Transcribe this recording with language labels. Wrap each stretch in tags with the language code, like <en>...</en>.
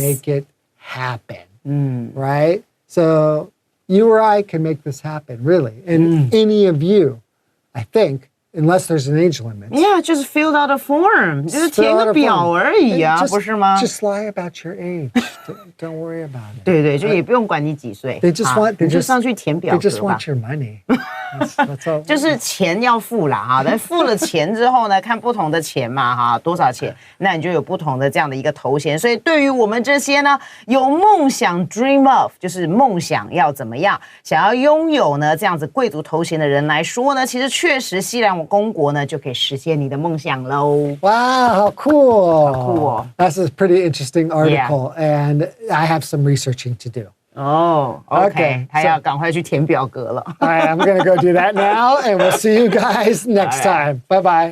<en>Make it happen. Right? So you or I can make this happen, really. And any of you, I think, unless there's an age limit. Yeah, just fill out a form，</en> <zh>就是填个表而已啊，不是吗？</zh> <en>Just lie about your age. Don't worry about it.</en> <zh>对对，就也不用管你几岁，</zh> <en>They just want,</en> <zh>你就上去填表</zh> <en>they just</en> <zh>格吧</zh> <en>want。your money. That's all.</en> <zh>就是钱要付啦哈，但付了钱之后呢，看不同的钱嘛哈，多少钱，那你就有不同的这样的一个头衔。所以对于我们这些呢，有梦想</zh> <en>dream of，</en> <zh>就是梦想要怎么样，想要拥有呢这样子贵族头衔的人来说呢，其实确实西兰公国呢就可以实现你的梦想喽。</zh> <en>Wow, how cool. cool. That's a pretty interesting article. And I have some researching to do. 哦 Okay,</en> <zh>他要赶快去填表格了。</zh> <en>All right, I'm going to go do that now. And we'll see you guys next time. Bye-bye.</en>